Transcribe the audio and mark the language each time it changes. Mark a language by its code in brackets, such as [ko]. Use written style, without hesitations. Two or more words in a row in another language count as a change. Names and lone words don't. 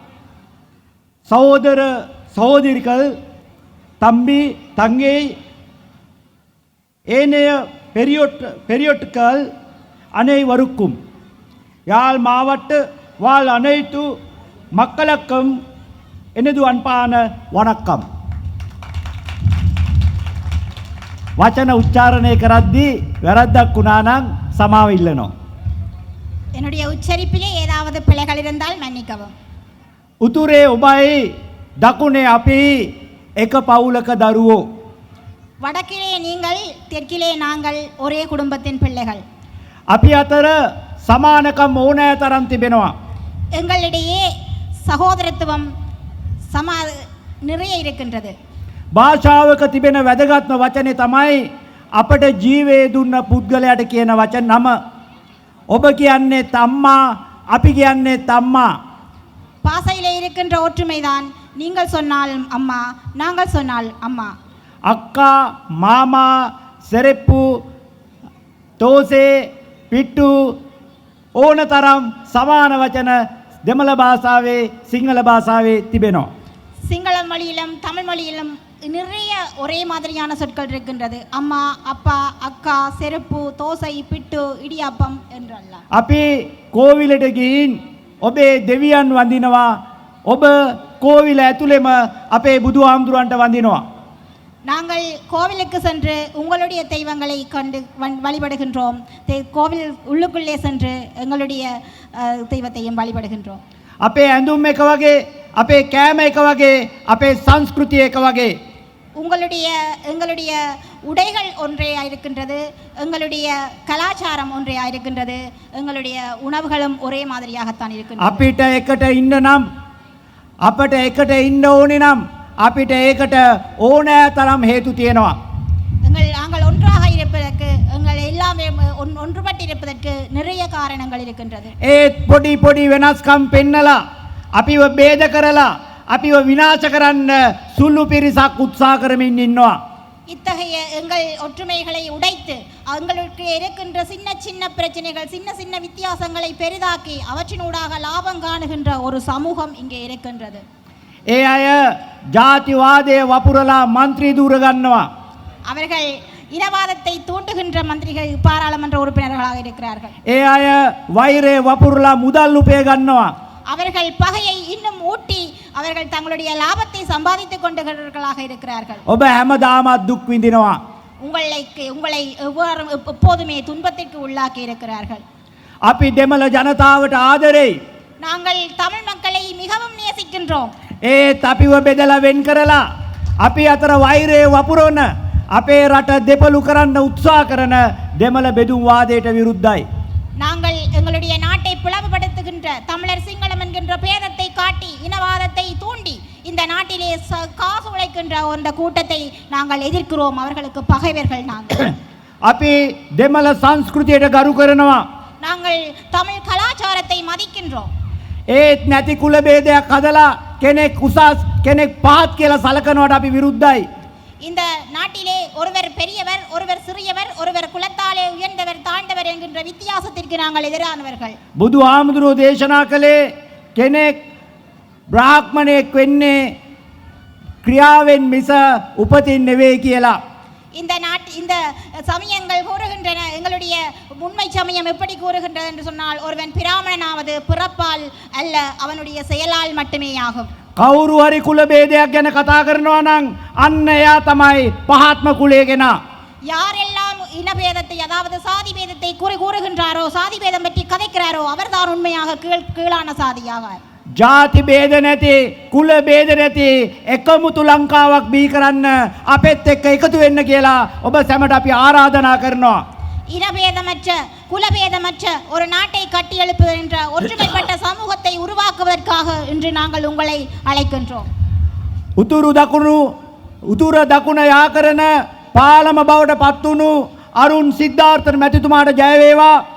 [ta] சகோதர சகோதரிகள், தம்பி தங்கை, ஏனைய பெரியோட்டுக்கள் அனைவருக்கும் யாழ் மாவட்ட வாழ் அனைத்து மக்களுக்கும் எனது அன்பான வணக்கம். [si] වචන උච්චාරණය කරද්දී වැරද්දක් වුණා නම් සමාව ඉල්ලනවා. [ta] என்னுடைய உச்சரிப்பிலே ஏதாவது பிழைகள் இருந்தால் மன்னிக்கவும். [si] උතුරේ ඔබයි දකුණේ අපි එක පවුලක දරුවෝ. [ta] வடக்கிலே நீங்கள், தெற்கிலே நாங்கள், ஒரே குடும்பத்தின் பிள்ளைகள். [si] අපි අතර සමානකම් ඕනෑ තරම් තිබෙනවා. [ta] எங்களிடையே சகோதரத்துவம் நிறைய இருக்கின்றது. [si] භාෂාවක තිබෙන වැදගත්ම වචනේ තමයි අපට ජීවේ දුන්න පුද්ගලයාට කියන වචන නම. ඔබ කියන්නේ අම්මා, අපි කියන්නේ අම්මා. [ta] பாசையிலே இருக்கின்ற ஒற்றுமைதான். நீங்கள் சொன்னால் அம்மா, நாங்கள் சொன்னால் அம்மா. [si] අක්කා, මාමා, සෙරෙප්පු, තෝසේ, පිට්ටු ඕන තරම් සමාන වචන දෙමළ භාෂාවේ, සිංහල භාෂාවේ තිබෙනවා. [ta] சிங்கள மொழியிலும் தமிழ் மொழியிலும் நிறைய ஒரே மாதிரியான சொற்கள் இருக்கின்றது. அம்மா, அப்பா, அக்கா, செருப்பு, தோசை, பிட்டு, இடியாப்பம் என்றெல்லாம். [si] අපි කෝවිලට ගිහින් ඔබේ දෙවියන් වඳිනවා. ඔබ කෝවිල ඇතුළෙම අපේ බුදුහාමුදුරන්ට වඳිනවා. [ta] நாங்கள் கோவிலுக்கு சென்று உங்களுடைய தெய்வங்களை கண்டு வழிபடுகின்றோம். கோவில் உள்ளுக்குள்ளே சென்று எங்களுடைய தெய்வத்தையும் வழிபடுகின்றோம். [si] අපේ ඇඳුම් එක වගේ, අපේ කෑම එක වගේ, අපේ සංස්කෘතිය එක වගේ. [ta] எங்களுடைய உடைகள் ஒன்றேயா இருக்கின்றது, எங்களுடைய கலாச்சாரம் ஒன்றேயா இருக்கின்றது, எங்களுடைய உணவுகளும் ஒரே மாதிரியாகத்தான் இருக்கின்றது. [si] අපිට එකට ඉන්න නම්, අපට එකට ඉන්න ඕනේ නම් අපිට ඒකට ඕනෑ තරම් හේතු තියෙනවා. [ta] நாங்கள் ஒன்றாக இருப்பதற்கு, எங்கள் எல்லாமே ஒன்றுபட்டிருப்பதற்கு நிறைய காரணங்கள் இருக்கின்றது. [si] ඒත් පොඩි පොඩි වෙනස්කම් පෙන්නලා අපිව ભેද කරලා අපිව විනාශ කරන්න සුළු පිරිසක් උත්සාහ කරමින් ඉන්නවා. [ta] இத்தகைய எங்கள் ஒற்றுமைகளை உடைத்து எங்களுக்கு இருக்கின்ற சின்ன சின்ன பிரச்சனைகள், சின்ன சின்ன வித்தியாசங்களை பெரிதாக்கி அவற்றினூடாக லாபம் காணுகின்ற ஒரு சமூகம் இங்கே இருக்கின்றது. [si] ඒ අය ජාතිවාදය වපුරලා මන්ත්‍රී දූර ගන්නවා. [ta] அவர்கள் இனவாதத்தை தூண்டுகின்ற மந்திரிகள், பாராளுமன்ற உறுப்பினர்களாக இருக்கிறார்கள். [si] ඒ අය වෛරය වපුරලා මුදල් උපය ගන්නවා. [ta] அவர்கள் பகையை இன்னும் ஊட்டி அவர்கள் தங்களுடைய லாபத்தை சம்பாதித்துக் கொண்டவர்களாக இருக்கிறார்கள். [si] ඔබ හැමදාමත් දුක් විඳිනවා. [ta] உங்களை எப்போதுமே துன்பத்திற்கு உள்ளாக்கி இருக்கிறார்கள். [si] අපි දෙමළ ජනතාවට ආදරෙයි. [ta] நாங்கள் தமிழ் மக்களை மிகவும் நேசிக்கின்றோம். [si] ඒත් අපිව බෙදලා වෙන් කරලා අපි අතර වෛරය වපුරවන, අපේ රට දෙපළු කරන්න උත්සාහ කරන දෙමළ බෙදුම් වාදයට විරුද්ධයි. [ta] நாங்கள் எங்களுடைய நாட்டை பிளவுபடுத்துகின்ற தமிழர் சிங்களம் என்கின்ற பேதத்தை காட்டி இனவாதத்தை தூண்டி இந்த நாட்டிலே காசு உழைக்கின்ற அந்த கூட்டத்தை நாங்கள் எதிர்க்கிறோம். அவர்களுக்கு பகைவர்கள் நாங்கள். [si] අපි දෙමළ සංස්කෘතියට ගරු කරනවා. [ta] நாங்கள் தமிழ் கலாச்சாரத்தை மதிக்கின்றோம். [si] ඒත් නැති කුල ભેදයක් හදලා කෙනෙක් උසස් කෙනෙක් පහත් කියලා සලකනවට අපි විරුද්ධයි. [ta] இந்த நாட்டிலே ஒருவர் பெரியவர், ஒருவர் சிறியவர், ஒருவர் குலத்தாலே உயர்ந்தவர், தாழ்ந்தவர் என்கின்ற வித்தியாசத்திற்கு நாங்கள் எதிரானவர்கள். [si] බුදුහාමුදුරුවෝ දේශනා කළේ කෙනෙක් බ්‍රාහ්මණයෙක් වෙන්නේ ක්‍රියාවෙන් මිස උපතින් නෙවෙයි කියලා. [ta] இந்த சமயங்கள் கூறுகின்றன, எங்களுடைய உண்மை சமயம் எப்படி கூறுகின்றது என்று சொன்னால், ஒருவன் பிராமணனாவது பிறப்பால் அல்ல, அவனுடைய செயலால் மட்டுமே ஆகும். [si] කවුරු හරි කුල ભેදයක් ගැන කතා කරනවා නම් අන්න එයා තමයි පහත්ම කුලයේ කෙනා. [ta] யாரெல்லாம் இனபேதத்தை, அதாவது சாதி பேதத்தை கூறுகின்றாரோ, சாதி பேதம் பற்றி கதைக்கிறாரோ, அவர்தான் உண்மையாக கீழான சாதியாவார். [si] ජාති ભેද නැති, කුල ભેද නැති එකමුතු ලංකාවක් බිහි කරන්න අපෙත් එක්ක එකතු වෙන්න කියලා ඔබ සැමට අපි ආරාධනා කරනවා. [ta] இனபேதமற்ற, குலபேதமற்ற ஒரு நாட்டை கட்டி எழுப்புவது என்ற ஒற்றுமைப்பட்ட சமூகத்தை உருவாக்குவதற்காக இன்று நாங்கள் உங்களை அழைக்கின்றோம். [si] උතුර දකුණ යා කරන පාලම බවට පත්වුණු අරුන් සිද්ධාර්ථ මැතිතුමාට ජය වේවා.